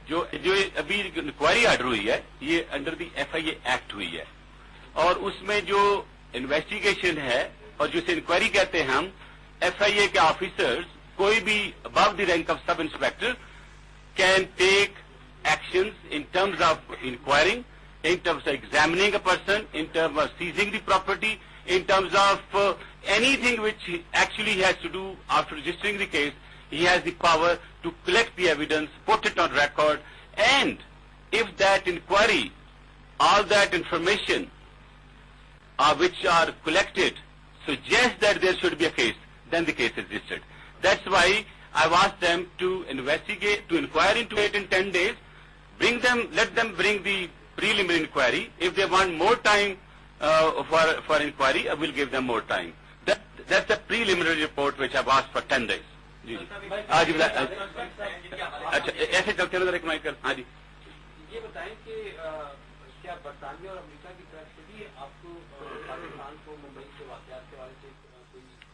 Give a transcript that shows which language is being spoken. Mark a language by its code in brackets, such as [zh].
[ur] جو ابھی inquiry order ہوئی ہے یہ انڈر دی FIA ایکٹ ہوئی ہے اور اس میں جو انویسٹیگیشن ہے اور جسے انکوائری کہتے ہیں ہم، [en] FIA کے officers کوئی بھی above the rank of sub inspector can take actions in terms of enquiring, in terms of examining a person, in terms of seizing the property, in terms of anything which actually he has to do after registering the case. He has the power to collect the evidence, put it on record, and if that inquiry, all that information which are collected suggests that there should be a case, then the case is registered. That's why I've asked them to investigate, to inquire into it in 10 days, let them bring the preliminary inquiry. If they want more time for inquiry, I will give them more time. That's a preliminary report which I've asked for 10 days. [ur] جی آج اچھا ایسے چلتے نظر ایک mic کر. ہاں جی یہ بتائیں کہ کیا برطانیہ اور امریکہ کی طرف سے بھی آپ کو پاکستان کو ممبئی کے واقعات کے حوالے سے کوئی؟